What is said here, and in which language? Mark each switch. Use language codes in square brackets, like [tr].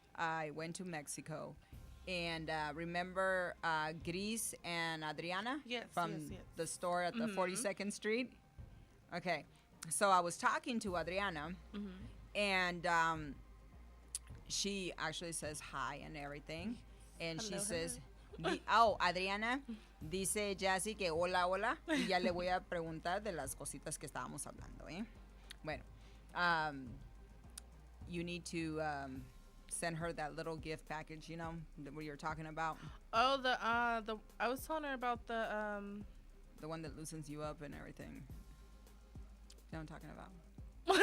[en] I went to Mexico. And remember Gris and Adriana Yes, from yes. the store at the Mhm. 42nd Street? Okay. So I was talking to Adriana, Mm-hmm. and she actually says hi and everything. And she Hello, says, [es] Adriana, dice Jazzy que hola, hola. Y ya le voy a preguntar de las cositas que estábamos hablando, ¿eh? [en] Bueno, you need to send her that little gift package, that we were talking about. Oh, the I was telling her about the The one that loosens you up and everything. You know what I'm talking about?